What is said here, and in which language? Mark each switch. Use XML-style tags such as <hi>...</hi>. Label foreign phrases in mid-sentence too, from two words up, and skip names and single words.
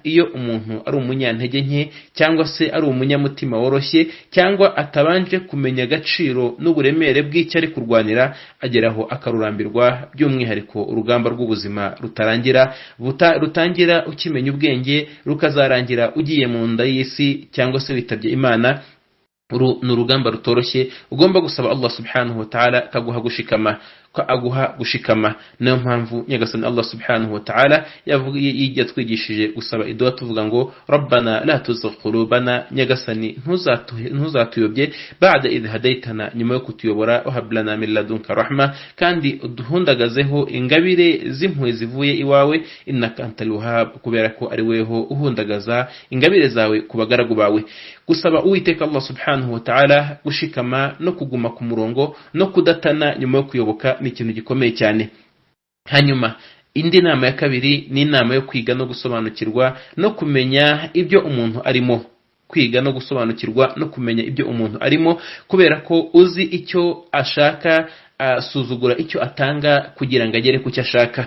<rw>Iyo umuntu ari umunyantege nke cyangwa se ari umunyamutima woroshye cyangwa atabanje kumenya agaciro n'uburemere bw'icyo ari kurwanira, ageraho akarurambirwa. By'umwihariko urugamba rw'ubuzima rutangira ukimenya ubwenge, rukazarangira ugiye mu nda y'isi cyangwa se witabye Imana. Ni urugamba rutoroshye, ugomba gusaba</rw> <ar>الله سبحانه وتعالى</ar> <rw>kaguha gushikama. Niyo mpamvu Nyagasani</rw> <ar>الله سبحانه وتعالى</ar> <rw>yatwigishije gusaba idua tuvuga ngo</rw> <ar>ربنا لا تزغ قلوبنا,</ar> <rw>Nyagasani ntuzatuyobye</rw> <ar>بعد إذ هديتنا,</ar> <rw>nyuma yo kutuyobora,</rw> <ar>وهب لنا من لدنك رحمة,</ar> <rw>kandi uduhundagazeho ingabire z'impuhwe zivuye iwawe,</rw> <ar>إنك أنت الوهاب,</ar> <rw>kubera ko ari weho uhundagaza ingabire zawe ku bagaragu bawe. Gusaba Uwiteka</rw> <ar>الله سبحانه وتعالى</ar> <rw>gushikama no kuguma ku murongo no kudatana nyuma yo kuyoboka ni ikintu gikomeye cyane. Hanyuma indi nama ya kabiri ni inama yo kwiga no gusobanukirwa no kumenya ibyo umuntu arimo. Kwiga no gusobanukirwa no kumenya ibyo umuntu arimo, kubera ko uzi icyo ashaka asuzugura icyo atanga kugira ngo agere ku cyo ashaka.</rw>